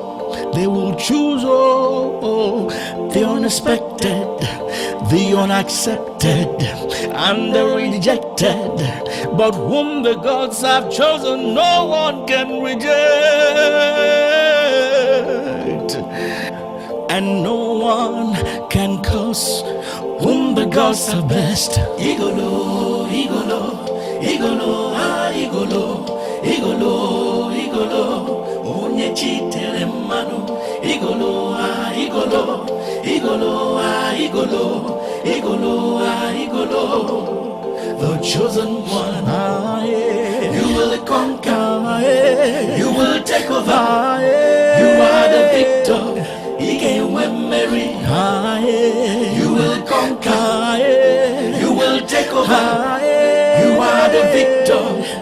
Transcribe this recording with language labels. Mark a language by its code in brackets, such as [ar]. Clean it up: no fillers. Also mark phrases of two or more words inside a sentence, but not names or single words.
[en] They will choose, the unexpected, the unaccepted, and the rejected. But whom the gods have chosen, no one can reject. And no one can curse whom the gods have blessed. [ig] Igolo, igolo, igolo, ah, igolo, igolo, igolo. Onye chitere mmanụ. Igolo, ah, igolo, igolo, ah, igolo, igolo, ah, igolo. [en] The chosen one, you will conquer, you will take over, you are the victor. Mary, you will conquer, you will take over, you are the victor.